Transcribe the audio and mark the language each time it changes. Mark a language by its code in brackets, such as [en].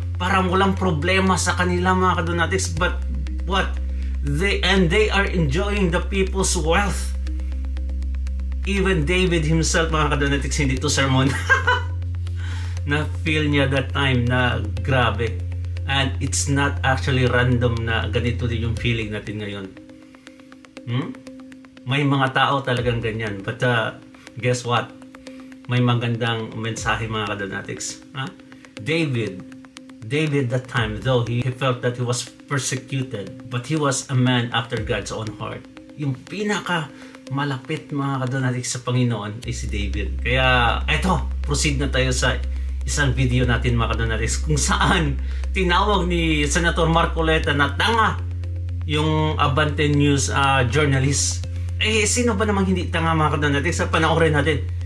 [tl] Parang walang problema sa kanila mga kadonatics, [en] but what? They are enjoying the people's wealth. Even David himself [tl] mga kadonatics, hindi to sermon. Na-feel niya [en] that time [tl] na grabe. [en] And it's not actually random [tl] na ganito din yung feeling natin ngayon. May mga tao talagang ganyan. [en] But guess what? [tl] May magandang mensahe mga kadonatics. [en] David that time, though he felt that he was persecuted, but he was a man after God's own heart. [tl] Yung pinaka malapit mga kadonatics sa Panginoon ay si David. Kaya eto, proceed na tayo sa isang video natin mga kadonatics kung saan tinawag ni Senator Marcoleta na tanga yung Abante News journalist. Sino ba namang hindi tanga mga kadonatics sa panoorin natin?